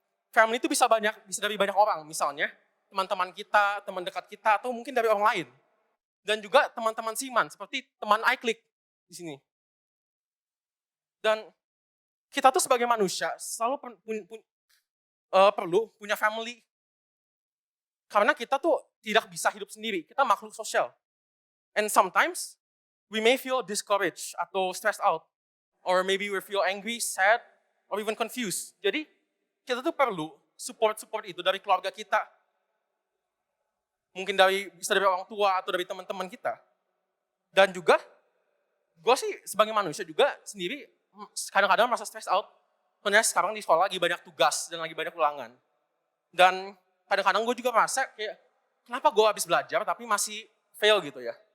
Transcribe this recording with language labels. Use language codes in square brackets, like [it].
[id] Family itu bisa dari banyak orang. Misalnya teman-teman kita, teman dekat kita, atau mungkin dari orang lain. Dan juga teman-teman Siman, seperti teman iClick di sini. Dan kita tuh sebagai manusia selalu perlu punya family. Karena kita tuh tidak bisa hidup sendiri. Kita makhluk sosial. [en] And sometimes, we may feel discouraged atau stressed out. Or maybe we feel angry, sad, or even confused. [id] Jadi, kita tuh perlu support itu dari keluarga kita. Mungkin bisa dari orang tua atau dari teman-teman kita. Dan juga, gue sih sebagai manusia juga sendiri kadang-kadang merasa stressed out. Karena sekarang di sekolah lagi banyak tugas dan lagi banyak ulangan. Dan kadang-kadang gue juga merasa kayak, kenapa gue habis belajar tapi masih fail gitu ya.